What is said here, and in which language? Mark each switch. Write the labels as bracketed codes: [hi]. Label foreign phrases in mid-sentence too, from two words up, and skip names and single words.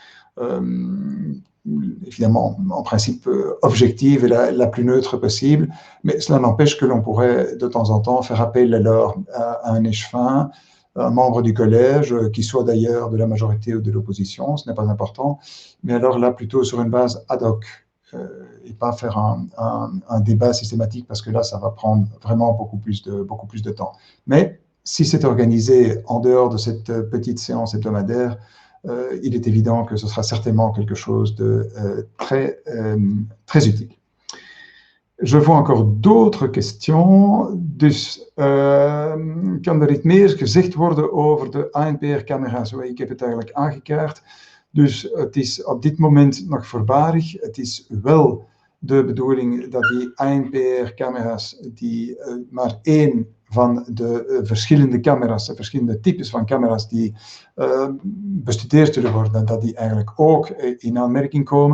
[fr] Évidemment, en principe objective et la plus neutre possible, mais cela n'empêche que l'on pourrait de temps en temps faire appel alors à un échevin, un membre du collège, qui soit d'ailleurs de la majorité ou de l'opposition, ce n'est pas important, mais alors là plutôt sur une base ad hoc et pas faire un débat systématique parce que là ça va prendre vraiment beaucoup plus de temps. Mais si c'est organisé en dehors de cette petite séance hebdomadaire, il est évident que ce sera certainement quelque chose de très utile. Je vois encore d'autres questions. [nl] Dus kan er iets meer gezegd worden over de ANPR-camera's? Ik heb het eigenlijk aangekaart. Dus het is op dit moment nog voorbarig. Het is wel de bedoeling dat die ANPR-camera's, die maar één van de verschillende camera's, de verschillende types van camera's die bestudeerd zullen worden, dat die eigenlijk ook in aanmerking komen.